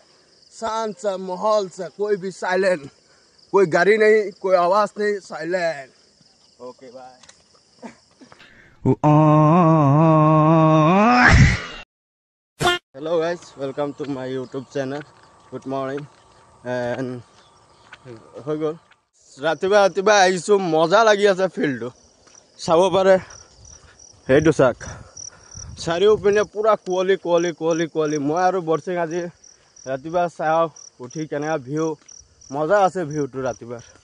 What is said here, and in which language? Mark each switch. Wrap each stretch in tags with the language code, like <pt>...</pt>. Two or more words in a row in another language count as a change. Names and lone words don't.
<hi>शांत सा माहौल सा, कोई भी साइलेंट, कोई गाड़ी नहीं, कोई आवाज नहीं, साइलेंट।</hi> <en>okay bye. hello guys, welcome to my YouTube channel. good morning and</en> <as>হৈ গ'ল ৰাতিপুৱা ৰাতিপুৱা আহিছোঁ। মজা লাগি আছে ফিল্ডটো, চাব পাৰে। সেইটো চাওক, চাৰিওপিনে পুৰা কুঁৱলী কুঁৱলী কুঁৱলী কুঁৱলী। মই আৰু বৰচিং আজি ৰাতিপুৱা চাওঁ উঠি কেনেকুৱা ভিউ, মজা আছে ভিউটো ৰাতিপুৱা।</as>